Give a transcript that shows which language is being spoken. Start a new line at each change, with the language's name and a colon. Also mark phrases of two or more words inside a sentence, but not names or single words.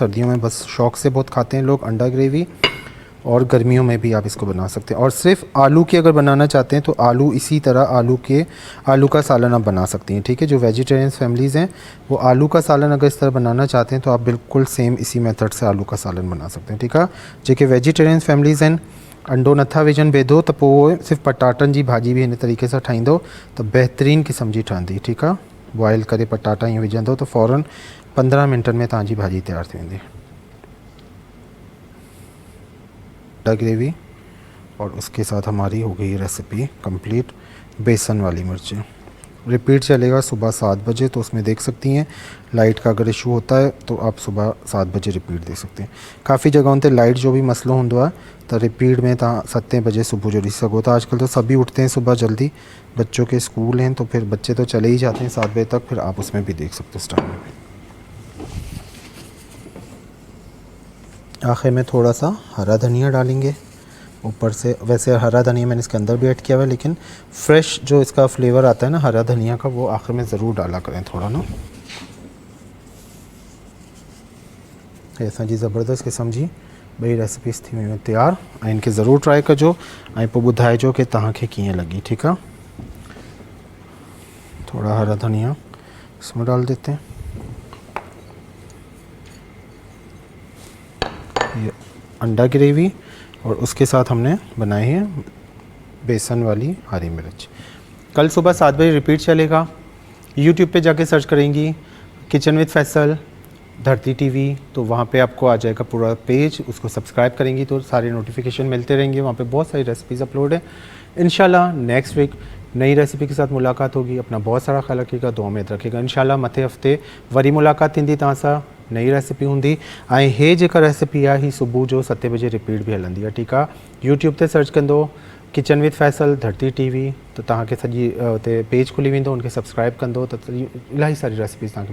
Urdu: سردیوں میں بس شوق سے بہت کھاتے ہیں لوگ انڈا گریوی، اور گرمیوں میں بھی آپ اس کو بنا سکتے ہیں. اور صرف آلو کی اگر بنانا چاہتے ہیں تو آلو اسی طرح آلو کا سالن آپ بنا سکتی ہیں، ٹھیک ہے. جو
English: vegetarian families
Urdu: ہیں وہ آلو کا سالن اگر اس طرح بنانا چاہتے ہیں تو آپ بالکل سیم اسی میتھڈ سے آلو کا سالن بنا سکتے ہیں، ٹھیک ہے.
Sindhi: जेके
English: vegetarian families
Sindhi: हैं अंडो नथा विझनि बेदो त पोइ सिर्फ़ु पटाटनि जी भाॼी बि हिन तरीक़े सां ठाहींदो त बहितरीनु क़िस्म जी ठहंदी, ठीकु आहे। बॉयल करे पटाटा ईअं विझंदो तो फ़ौरन 15 मिनटनि में तव्हांजी भाॼी तैयार थी वेंदी।
Urdu: انڈا گریوی اور اس کے ساتھ ہماری ہو گئی
English: recipe complete
Urdu: بیسن والی مرچیں. ریپیٹ چلے گا صبح 7 بجے، تو اس میں دیکھ سکتی ہیں. لائٹ کا اگر ایشو ہوتا ہے تو آپ صبح 7 بجے ریپیٹ دیکھ سکتے ہیں.
Sindhi: काफ़ी जगहों ते लाइट जो भी मसलो होंदो आहे तो रिपीट में तव्हां 7 बजे सुबह जो ॾिसी सको था।
Urdu: آج کل تو سبھی اٹھتے ہیں صبح جلدی، بچوں کے اسکول ہیں تو پھر بچے تو چلے ہی جاتے ہیں 7 بجے تک، پھر آپ اس میں بھی دیکھ سکتے ہو اس ٹائم میں بھی. آخر میں تھوڑا سا ہرا دھنیا ڈالیں گے اوپر سے. ویسے ہرا دھنیا میں نے اس کے اندر بھی ایڈ کیا ہوا ہے، لیکن فریش جو اس کا فلیور آتا ہے نا ہرا دھنیا کا، وہ آخر میں ضرور ڈالا کریں تھوڑا نا.
Sindhi: ऐसा जी ज़बरदस्त क़िस्म जी ॿई रेसिपीज़ थी वयूं तैयार। ऐं इनके ज़रूर ट्राई कजो ऐं पोइ ॿुधाइजो कि तव्हांखे कीअं लगी, ठीकु आहे।
Urdu: تھوڑا ہرا دھنیا اس میں ڈال دیتے ہیں. یہ انڈا گریوی اور اس کے ساتھ ہم نے بنائی ہے بیسن والی ہری مرچ. کل صبح 7 بجے ریپیٹ چلے گا. یوٹیوب پہ جا کے سرچ کریں گی کچن وِد فیصل دھرتی ٹی وی، تو وہاں پہ آپ کو آ جائے گا پورا پیج. اس کو سبسکرائب کریں گی تو سارے نوٹیفکیشن ملتے رہیں گے۔ وہاں پہ بہت ساری ریسیپیز اپلوڈ ہے. ان شاء اللہ
English: next week
Urdu: نئی ریسیپی کے ساتھ ملاقات ہوگی. اپنا بہت سارا خیال رکھیے گا، دعا میں رکھیے گا.
Sindhi: इंशाल्लाह मथे हफ़्ते वरी मुलाकात थींदी तव्हां सां, नई रेसिपी हूंदी। ऐं हे जेका रेसिपी आहे ही सुबुह जो 7 बजे रिपीट भी हलंदी आहे, ठीकु आहे। यूट्यूब ते सर्च कंदो किचन विद फैसल धरती टीवी तो तव्हांखे सॼी उते पेज खुली वेंदो, उनखे सब्सक्राइब कंदो त इलाही सारी रेसिपीज़ तव्हांखे मिलंदियूं।